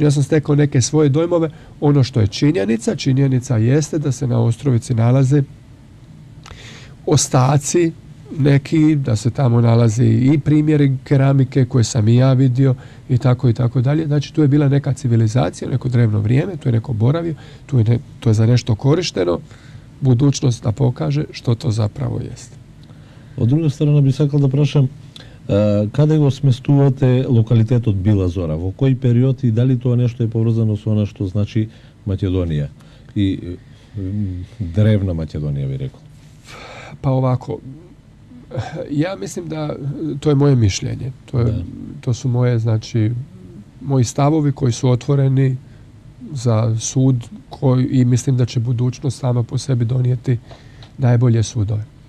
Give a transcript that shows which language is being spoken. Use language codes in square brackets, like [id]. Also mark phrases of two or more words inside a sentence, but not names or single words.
[hr] Ja sam stekao neke svoje dojmove. Ono što je činjenica jeste da se na Ostrovici nalaze ostaci neki, da se tamo nalazi i primjeri keramike koje sam i ja vidio i tako dalje. Znači tu je bila neka civilizacija, neko drevno vrijeme, tu je neko boravio, to je za nešto korišteno, budućnost da pokaže što to zapravo jest. [mk] Од друга страна би сакал да прашам, каде го сместувате локалитетот Била Зора? Во кој период и дали тоа нешто е поврзано со она што значи Македонија и древна Македонија, би рекол? [hr] Pa ovako, ja mislim da to je moje mišljenje. To su moje, znači, moji stavovi koji su otvoreni za sud i mislim da će budućnost sama po sebi donijeti najbolje sudove.